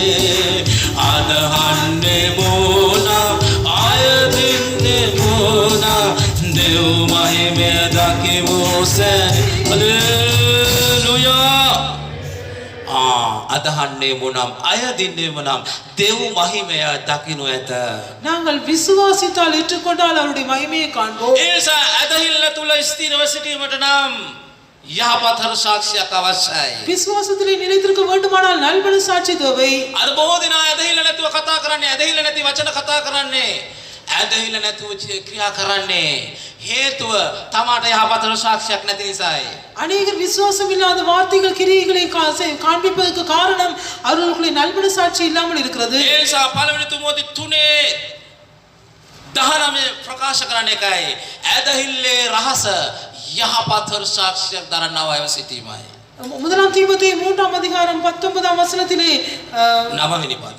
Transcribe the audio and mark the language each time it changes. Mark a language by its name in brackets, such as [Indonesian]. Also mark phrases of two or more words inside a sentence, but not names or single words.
[Sinhala] අදහන්නේ මොනම් ආයදින්නේ මොනම් දෙව් මහිමය දකිමු සැලේ. හලෙලුයා. අදහන්නේ මොනම් අයදින්නේ මොනම් දෙව් මහිමය දකිනු ඇත. [Tamil] நாங்கள் விசுவாசித்தால் ஏற்றுக்கொண்டால் அவருடைய மகிமையை காண்போம். [Sinhala] ඒ නිසා ඇදහිල්ල තුල ස්ථිරව සිටීමට නම් යහපත් හර සාක්ෂියක් අවශ්‍යයි. [Tamil] விசுவாசத்திலே நிலைத்திருக்க வேண்டுமானால் நல்மன சாட்சி தேவை. [Sinhala] අද බොහෝ දිනා ඇදහිල්ල නැතුව කතා කරන්නේ, ඇදහිල්ල නැති වචන කතා කරන්නේ, ඇදහිල්ල නැතුව ක්‍රියා කරන්නේ හේතුව තමාට යහපත් හර සාක්ෂියක් නැති නිසායි. [Tamil] அநேகர் விசுவாசம் இல்லாத வார்த்தைகள் கிரியைகளை காண்பிப்பதற்கு காரணம் அவர்களுடைய நல்மன சாட்சி இல்லாமல் இருக்கிறது. [Sinhala] ඒ නිසා පළවෙනි තිමෝති 3:19 ප්‍රකාශ කරන්නේ එකයි. ඇදහිල්ලේ රහස යහපත් හර සාක්ෂියක් දරන්නව අයව සිටීමයි. [Tamil] முதலாம் தீமோத்தேயு 3ஆம் அதிகாரம் 19ஆம் வசனத்திலே [Sinhala] 9වෙනි පදයේ